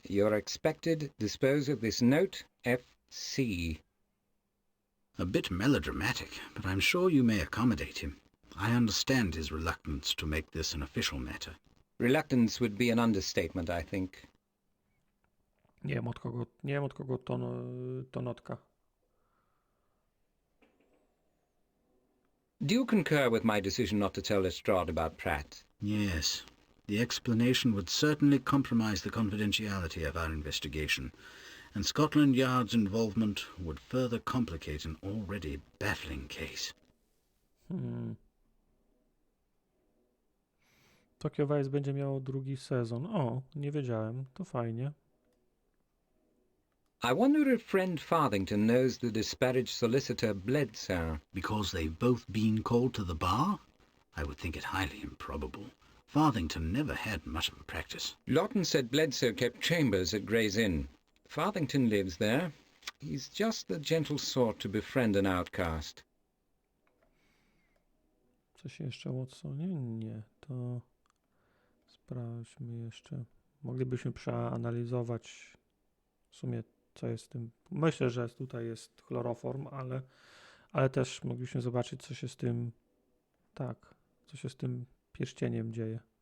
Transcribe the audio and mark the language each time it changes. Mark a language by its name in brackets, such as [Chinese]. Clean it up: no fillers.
[English] You're expected dispose of this note, F.C. A bit melodramatic, but I'm sure you may accommodate him. I understand his reluctance to make this an official matter. Reluctance would be an understatement, I think. [Polish] Nie wiem od kogo to notka. [English] Do you concur with my decision not to tell Lestrade about Pratt? Yes. The explanation would certainly compromise the confidentiality of our investigation, and Scotland Yard's involvement would further complicate an already baffling case. [Polish] Tokyo Vice będzie miało drugi sezon. O, nie wiedziałem. To fajnie. [English] I wonder if friend Farthington knows the disparaged solicitor Bledsoe. Because they've both been called to the bar? I would think it highly improbable. Farthington never had much of a practice. Lawton said Bledsoe kept chambers at Gray's Inn. Farthington lives there. He's just the gentle sort to befriend an outcast. [Polish] Coś jeszcze, Watsonie? Nie, to sprawdźmy jeszcze. Moglibyśmy przeanalizować w sumie, co jest z tym. Myślę, że tutaj jest chloroform, ale też moglibyśmy zobaczyć, co się z tym, tak, co się z tym pierścieniem dzieje.